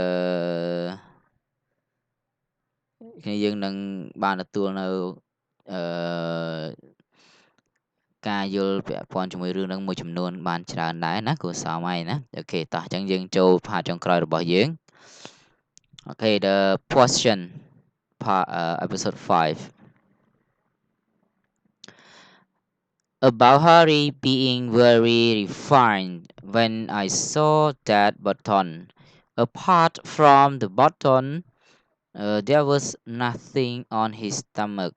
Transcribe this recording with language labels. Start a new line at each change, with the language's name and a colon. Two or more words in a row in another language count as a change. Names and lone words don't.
Khmer: គ្នាយើងនឹងបានទទួលនៅអឺការយល់ពាក់ព័ន្ធជាមួយរឿងនឹងមួយចំនួនបានច្រើនដែរណាគួរសមហើយណាអូខេតោះអញ្ចឹងយើងចូលផាតចុងក្រោយរបស់យើងអូខេ
English: the question part episode 5 about Harry being very refined when I saw that button. Apart from the button, there was nothing on his stomach.